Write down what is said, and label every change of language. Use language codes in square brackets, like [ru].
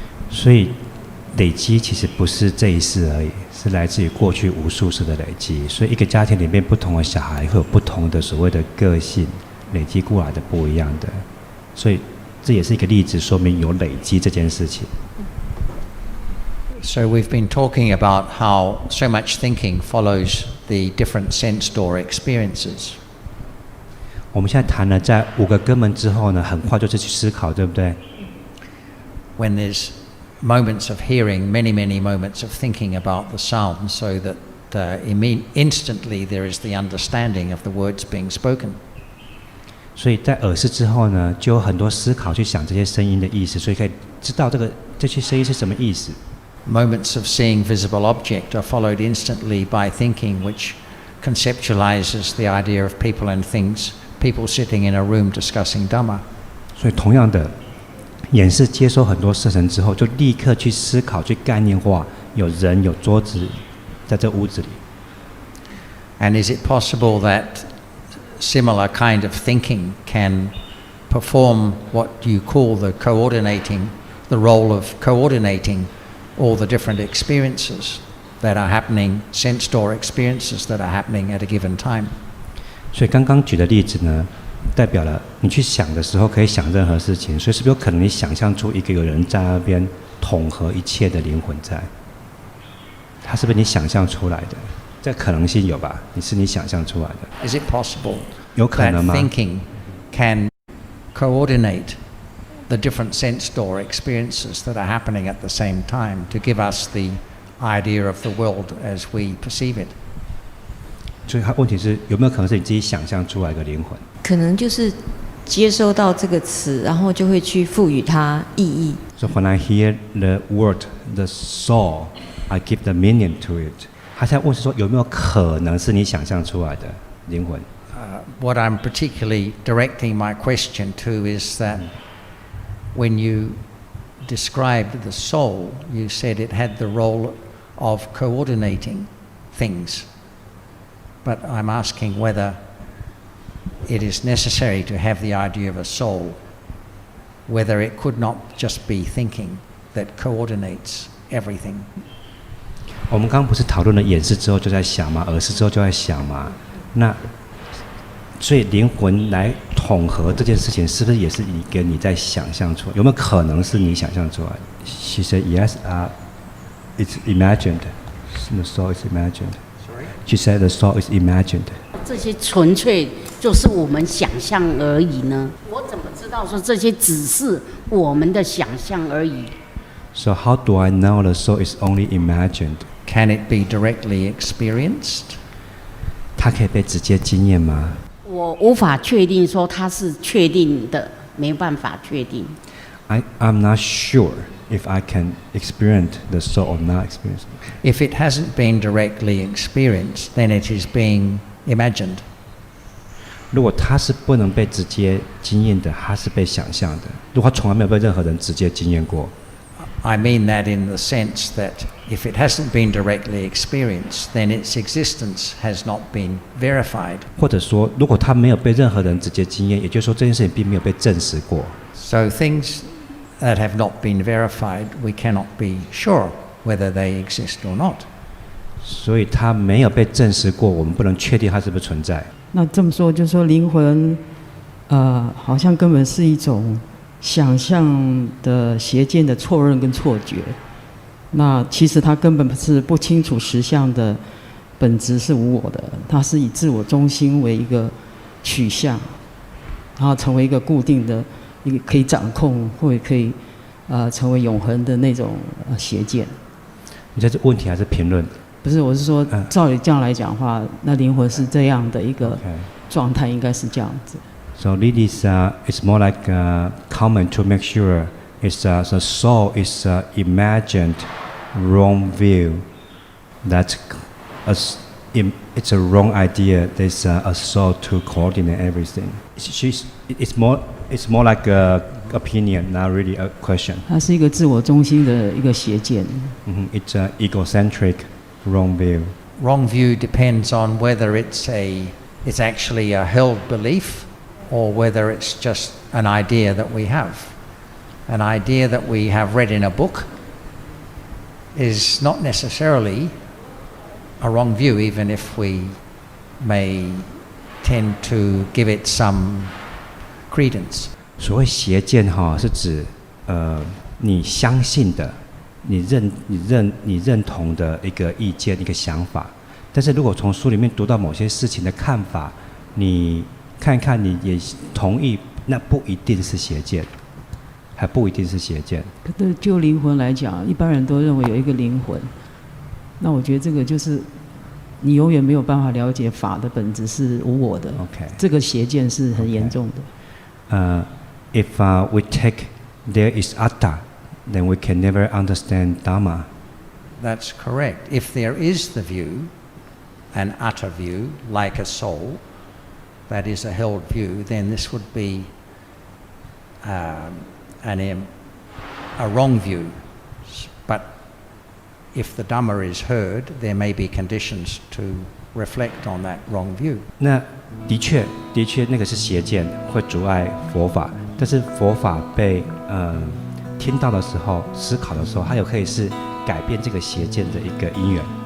[zh] 所以累积其实不是这一世而已，是来自于过去无数世的累积。所以一个家庭里面不同的小孩会有不同的所谓的个性，累积过来的不一样的。所以这也是一个例子，说明有累积这件事情。 [en] So we've been talking about how so much thinking follows the different sense door experiences. [zh] 我们现在谈了在5个根本之后呢，很快就是去思考，对不对？ [en] When there's moments of hearing, many moments of thinking about the sound, so that instantly there is the understanding of the words being spoken. [zh] 所以在耳识之后呢，就有很多思考去想这些声音的意思，所以可以知道这些声音是什么意思。 [en] Moments of seeing visible object are followed instantly by thinking, which conceptualizes the idea of people and things, people sitting in a room discussing Dhamma. [zh] 所以同样的，眼识接收很多色尘之后，就立刻去思考、去概念化，有人、有桌子在这屋子里。 [en] And is it possible that similar kind of thinking can perform what you call the role of coordinating all the different experiences that are happening, sense door experiences that are happening at a given time? [zh] 所以刚刚举的例子呢，代表了你去想的时候可以想任何事情，所以是不是有可能你想象出一个有人在那边统合一切的灵魂在？它是不是你想象出来的？这可能性有吧？是你想象出来的。 [en] Is it possible [zh] 有可能吗？ [en] that thinking can coordinate the different sense door experiences that are happening at the same time to give us the idea of the world as we perceive it? [zh] 所以问题是有没有可能是你自己想象出来的灵魂？可能就是接收到这个词，然后就会去赋予它意义。 [en] So when I hear the word the soul, I give the meaning to it. [zh] 他现在问是说有没有可能是你想象出来的灵魂 [en] ？What I'm particularly directing my question to is that when you described the soul, you said it had the role of coordinating things. But I'm asking whether it is necessary to have the idea of a soul, whether it could not just be thinking that coordinates everything. [zh] 我们刚刚不是讨论了眼视之后就在想吗？耳视之后就在想吗？那所以灵魂来统合这件事情，是不是也是一个你在想象出来？有没有可能是你想象出来 ？ [en] She said yes, it's imagined. The soul is imagined. She said the soul is imagined. [zh] 这些纯粹就是我们想象而已呢？我怎么知道说这些只是我们的想象而已？ [en] So how do I know the soul is only imagined? Can it be directly experienced? [zh] 它可以被直接经验吗？我无法确定说它是确定的，没办法确定。 [en] I'm not sure if I can experience the soul or not experience it. If it hasn't been directly experienced, then it is being imagined. [zh] 如果它是不能被直接经验的，它是被想象的。如果它从来没有被任何人直接经验过。 [en] I mean that in the sense that if it hasn't been directly experienced, then its existence has not been verified. [zh] 或者说，如果它没有被任何人直接经验，也就是说这件事情并没有被证实过。 [en] So things that have not been verified, we cannot be sure whether they exist or not. [zh] 所以它没有被证实过，我们不能确定它是不是存在。那这么说，就是说灵魂，好像根本是一种想象的邪见的错认跟错觉。那其实它根本是不清楚实相的本质是无我的，它是以自我中心为一个取向，然后成为一个固定的、一个可以掌控或者可以成为永恒的那种邪见。你这是问题还是评论？不是，我是说，照理这样来讲的话，那灵魂是这样的一个状态，应该是这样子。 [en] So this is it's more like comment to make sure it's the soul is imagined wrong view that it's a wrong idea. There's a soul to coordinate everything. It's more like a opinion, not really a question. [zh] 它是一个自我中心的一个邪见。 [en] It's an egocentric wrong view. Wrong view depends on whether it's actually a held belief or whether it's just an idea that we have. An idea that we have read in a book is not necessarily a wrong view, even if we may tend to give it some credence. [zh] 所谓邪见是指你相信的、你认同的一个意见、一个想法。但是如果从书里面读到某些事情的看法，你看一看，你也同意，那不一定是邪见，还不一定是邪见。可是就灵魂来讲，一般人都认为有一个灵魂。那我觉得这个就是你永远没有办法了解法的本质是无我的。 [en] Okay. [zh] 这个邪见是很严重的。 [en] If we take there is atta, then we can never understand Dhamma. That's correct. If there is the view, an atta view, like a soul, that is a held view, then this would be a wrong view. But if the Dhamma is heard, there may be conditions to reflect on that wrong view. [zh] 那的确，那个是邪见，会阻碍佛法。但是佛法被听到的时候、思考的时候，它有可以是改变这个邪见的一个因缘。